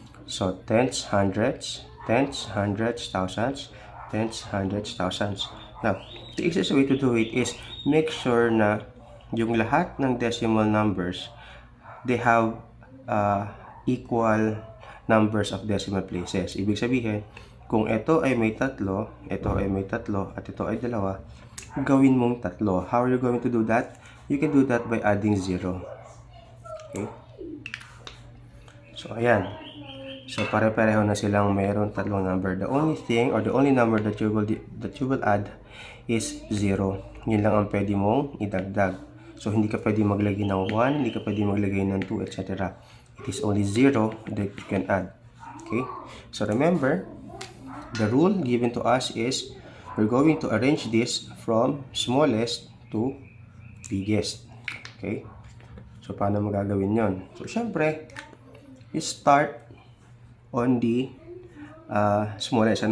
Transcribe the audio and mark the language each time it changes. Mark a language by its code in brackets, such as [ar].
[en] So, tenths, hundreds, tenths, hundreds, thousands, tenths, hundreds, thousands. Now, the easiest way to do it is make sure [tl] na yung lahat ng [en] decimal numbers, they have equal numbers of decimal places. [tl] Ibig sabihin, kung ito ay may tatlo, ito ay may tatlo, at ito ay dalawa, gawin mong tatlo. [en] How are you going to do that? You can do that by adding 0. Okay? So, ayan. So, [tl] pare-pareho na silang mayroon tatlong number. [en] The only thing or the only number that you will add is 0. [tl] Yun lang ang pwede mong idagdag. So, hindi ka pwede maglagay ng 1, hindi ka pwede maglagay ng 2, etc. [en] It is only 0 that you can add. Okay? So, remember, the rule given to us is we're going to arrange this from smallest to biggest. Okay? So, [tl] paano magagawin yon? [en] So, syempre, you start on the smallest.